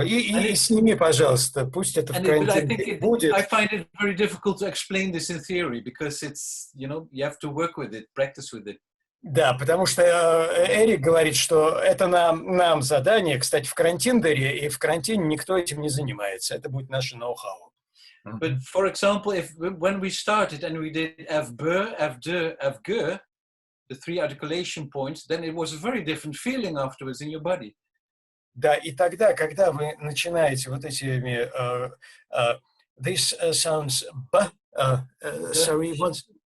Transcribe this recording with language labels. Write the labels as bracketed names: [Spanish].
[Russian] И сними, пожалуйста, пусть это в контенте будет. [English] I find it very difficult to explain this in theory because it's, you have to work with it, practice with it. [Russian] Да, потому что Эрик говорит, что это нам задание, кстати, в карантине, и в карантине никто этим не занимается. Это будет наше ноу-хау. [English] But for example, when we started and we did FB, FD, FG, the three articulation points, then it was a very different feeling afterwards in your body. [Russian] Да, и тогда, когда вы начинаете вот этими [English] this sounds sorry, once